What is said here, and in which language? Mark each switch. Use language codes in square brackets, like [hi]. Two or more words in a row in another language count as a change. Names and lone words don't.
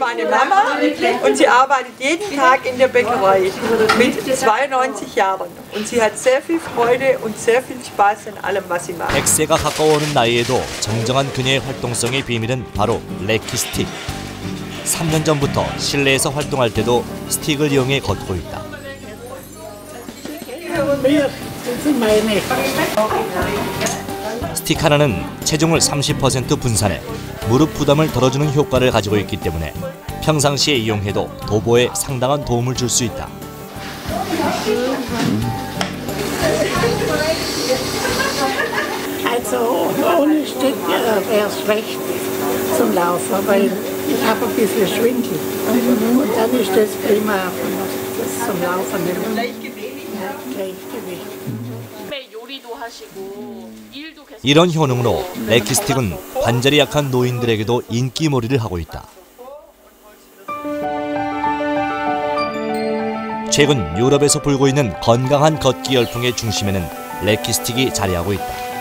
[de] meine Mama und sie arbeitet jeden Tag in der Bäckerei mit 92 Jahren. Und sie hat sehr viel Freude und sehr viel Spaß in allem, was sie macht. [ko] 100세가 가까워오는 나이에도 정정한 그녀의 활동성의 비밀은 바로 레키 스틱. 3년 전부터 실내에서 활동할 때도 스틱을 이용해 걷고 있다. 스틱 하나는 체중을 30% 분산해 무릎 부담을 덜어주는 효과를 가지고 있기 때문에 평상시에 이용해도 도보에 상당한 도움을 줄 수 있다. [de] Also ohne Stück wäre es schlecht zum Laufen, weil ich habe ein bisschen Schwindel. Und dann ist das prima das zum Laufen. Gleichgewicht. [ko] 이런 효능으로 레키 스틱은 관절이 약한 노인들에게도 인기몰이를 하고 있다. 최근 유럽에서 불고 있는 건강한 걷기 열풍의 중심에는 레키 스틱이 자리하고 있다.